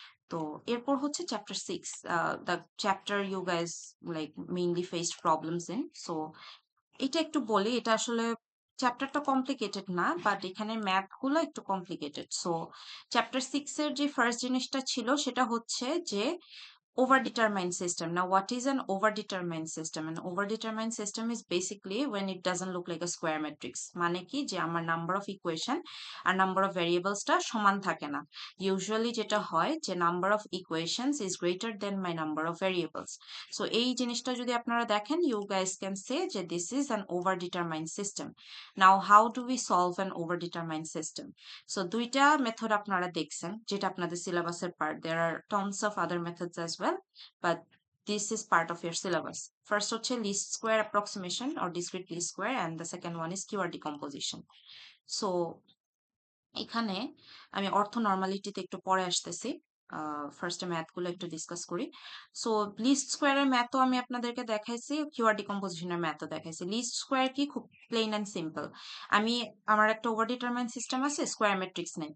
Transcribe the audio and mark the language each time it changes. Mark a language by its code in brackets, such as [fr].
[bn] তো এরপর হচ্ছে [en] Chapter 6, the chapter you guys like mainly faced problems in. [bn] So এটা একটু বলি, এটা আসলে চ্যাপ্টারটা কমপ্লিকেটেড না, বাট এখানে ম্যাথ গুলো একটু কমপ্লিকেটেড। সো চ্যাপ্টার 6 এর যে ফার্স্ট জিনিসটা ছিল সেটা হচ্ছে যে [en] overdetermined system. Now, what is an overdetermined system? An overdetermined system is basically when it doesn't look like a square matrix. [bn] মানে কি যে আমার [en] number of equation [bn] আর [en] number of variables [bn] টা সমান থাকে না। [en] Usually [bn] যেটা হয় যে [en] number of equations is greater than my number of variables. So [bn] এই জিনিসটা যদি আপনারা দেখেন, [en] you guys can say যে this is an overdetermined system. Now, how do we solve an overdetermined system? [bn] So দুইটা মেথড আপনারা দেখছেন যেটা আপনাদের সিলেবাসের part. [en] There are tons of other methods as well, but this is part of your syllabus. First হচ্ছে least square approximation or discrete least square, and the second one is QR decomposition. [bn] So এখানে আমি অর্থ নর্মালিটিতে একটু পরে আসতেছি। ফার্স্টে math গুলো একটু ডিসকাস করি। সো লিস্ট স্কোয়ারের ম্যাথও আমি আপনাদেরকে দেখাইছি, কিউআর ডিকম্পোজিশনের ম্যাথও দেখাইছি। লিস্ট স্কোয়ার কি, খুব প্লেন অ্যান্ড সিম্পল। আমি আমার একটা ওভার ডিটারমাইন সিস্টেম আছে, স্কোয়ার ম্যাট্রিক্স নেই।